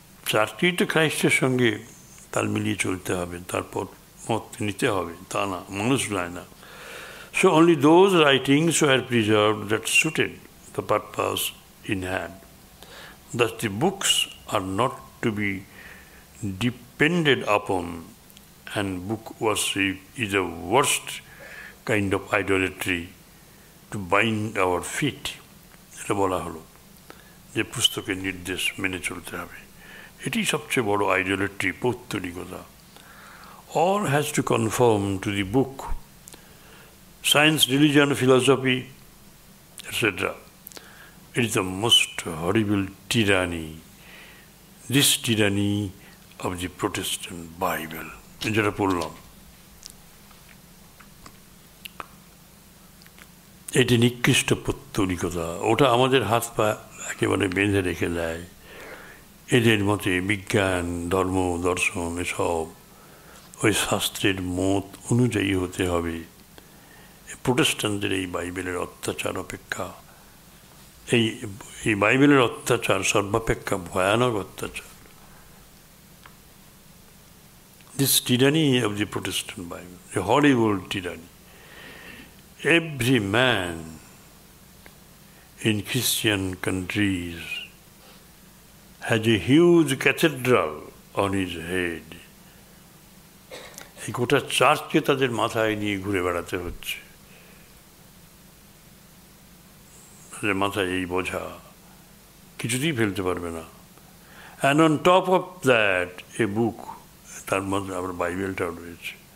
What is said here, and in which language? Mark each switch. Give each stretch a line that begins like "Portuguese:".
Bangla: চারটিই তো খ্রাইস্টের সঙ্গে তাল মিলিয়ে চলতে হবে, তারপর মত নিতে হবে, তা না, মানুষ নয় না।
English: So only those writings were preserved that suited the purpose in hand. Thus the books are not to be depended upon, and book worship is the worst kind of idolatry to bind our feet.
Bangla: এটা বলা হলো যে পুস্তকের নির্দেশ মেনে চলতে হবে, এটি সবচেয়ে বড় আইডোলেট্রি, পৌত্তলিকতা।
English: All has to conform to the book. Science, religion, philosophy, etc. It is the most horrible tyranny. This tyranny of the Protestant Bible.
Bangla: যেটা পড়লাম, এটি নিকৃষ্ট পৌত্তলিকতা। ওটা আমাদের হাত পা একেবারে বেঁধে রেখে দেয়। এদের মতে বিজ্ঞান, ধর্ম, দর্শন এসব ওই শাস্ত্রের মত অনুযায়ী হতে হবে। প্রোটেস্ট্যান্টদের এই বাইবেলের অত্যাচার অপেক্ষা, এই বাইবেলের অত্যাচার সর্বাপেক্ষা ভয়ানক অত্যাচার।
English: This tyranny of the Protestant Bible, a horrible tyranny. Every man in Christian countries has a huge cathedral on his head.
Bangla: এই গোটা চার্চকে তাদের মাথায় নিয়ে ঘুরে বেড়াতে হচ্ছে, তাদের মাথায় এই বোঝা কিছুতেই ফেলতে পারবে না।
English: and on top of that a book,
Bangla: তার মধ্যে আবার বাইবেলটাও রয়েছে।